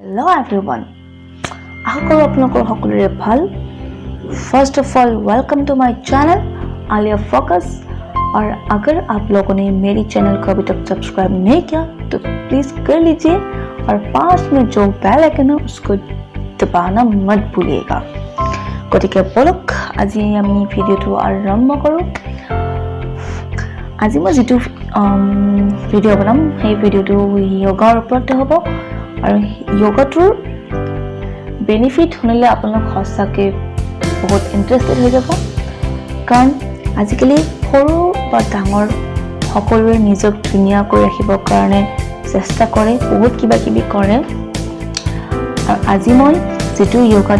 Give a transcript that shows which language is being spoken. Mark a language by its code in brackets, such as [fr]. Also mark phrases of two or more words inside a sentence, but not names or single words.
[en] Hello everyone. [hi] आशा करो आप लोगों को [as] সকলোৰে ভাল। [en] First of all, welcome to my channel Alia Focus। [hi] और अगर आप लोगों ने मेरी चैनल को अभी तक सब्सक्राइब नहीं किया तो प्लीज कर लीजिए और पास में जो [en] bell icon [hi] है उसको दबाना मत भूलिएगा। [as] গতিকে বলক আজি আমি ভিডিওটো আৰম্ভ কৰো। আজি মই যেটো ভিডিও বনাম সেই ভিডিওটো যোগাৰ ওপৰতে হ'ব আৰু যোগাটোৰ বেনিফিট শুনিলে আপোনালোক সঁচাকে বহুত ইন্টাৰেষ্টেড হৈ যাব কাৰণ আজিকালি সৰু বা ডাঙৰ সকলোৱে নিজক ধুনীয়া কৰি ৰাখিবৰ কাৰণে চেষ্টা কৰে বহুত কিবা কিবি কৰে আৰু আজি মই যেটো যোগা